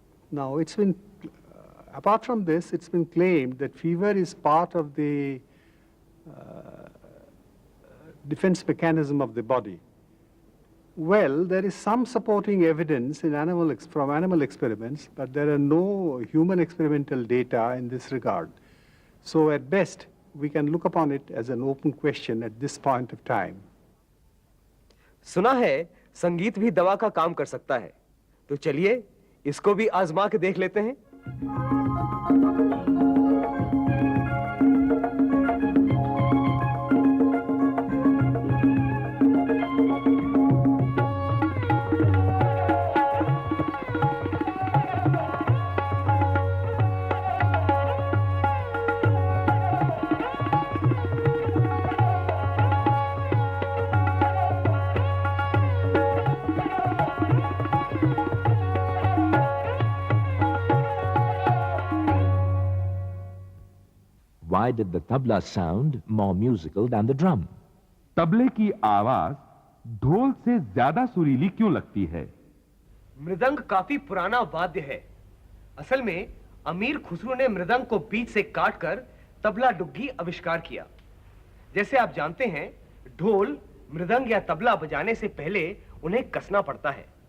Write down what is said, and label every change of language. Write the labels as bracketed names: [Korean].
[English] Now, it's been, apart from this, it's been claimed that fever is part of the defense mechanism of the body. Well, there is some supporting evidence in from animal experiments, but there are no human experimental data in this regard. So at best, we can look upon it as an open question at this point of time. [Hindi] सुना है संगीत भी दवा का काम कर सकता है, तो चलिए इसको भी आजमा के देख लेते हैं। [English] Why did the tabla sound more musical than the drum? [Hindi] तबले की आवाज ढोल से ज्यादा सुरीली क्यों लगती है? मृदंग काफी पुराना वाद्य है। असल में अमीर खुसरो ने मृदंग को बीच से काटकर तबला डुग्गी आविष्कार किया। जैसे आप जानते हैं, ढोल, मृदंग या तबला बजाने से पहले उन्हें कसना पड़ता है।